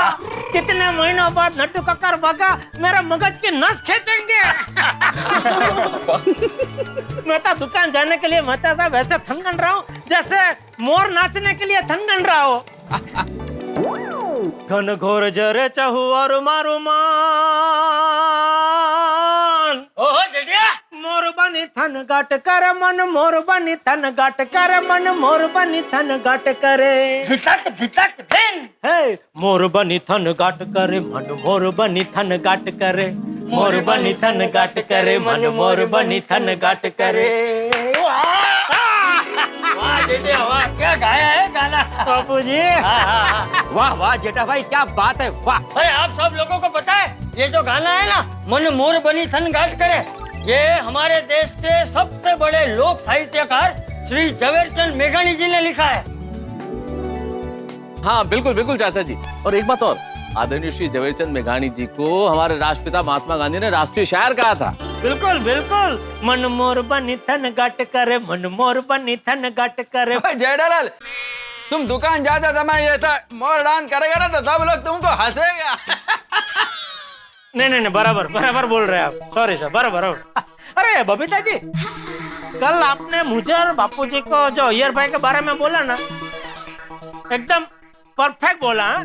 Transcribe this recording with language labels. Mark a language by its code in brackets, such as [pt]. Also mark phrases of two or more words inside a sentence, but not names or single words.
[hi] कितने महीनों बाद नट्टू कक्कर बागा मेरा मगज की नस खींचेंगे। मैं तो दुकान जाने के लिए मेहता साहब ऐसे थनगन रहा हूँ जैसे मोर नाचने के लिए थनगन रहा हो। [gu] ઘન ઘોર જરે ચહુ ઓર મારુ માન। [hi] ओहो जेठिया, [gu] મોર બની થન ગાટ કર મન, મોર બની થન ગાટ કર મન, મોર બની થન ગાટ કરે। ધીતક ધીતક દિન। હે મોર બની થન ગાટ કરે મન, મોર બની થન ગાટ કરે। મોર બની થન ગાટ કરે મન, મોર બની થન ગાટ કરે। [hi] वाह जेठिया वाह, क्या गाया है गाना बापूजी। वाह वाह जेठा भाई क्या बात है, वाह। अरे आप सब लोगों को पता है ये जो गाना है ना, [gu] મન મોર બની થન ગાટ કરે, [hi] ये हमारे देश के सबसे बड़े लोक साहित्यकार श्री झवेरचंद मेघानी जी ने लिखा है। हाँ बिल्कुल बिल्कुल चाचा जी। और एक बात और, आदरणीय श्री झवेरचंद मेघानी जी को हमारे राष्ट्रपिता महात्मा गांधी ने राष्ट्रीय शायर कहा था। बिल्कुल बिल्कुल। [gu] મન મોર બની થન ગાટ કરે, મન મોર બની થન ગાટ કરે। [hi] जेठालाल, तुम दुकान जाते समय ऐसा मोर डांस करेगा ना तो सब लोग तुमको हंसेगा। नहीं बराबर बराबर बोल रहे हैं आप। [en] sorry sir, [hi] बराबर। अरे बबीता जी, कल आपने मुझे और बापूजी को जो अय्यर भाई के बारे में बोला ना, एकदम परफेक्ट बोला।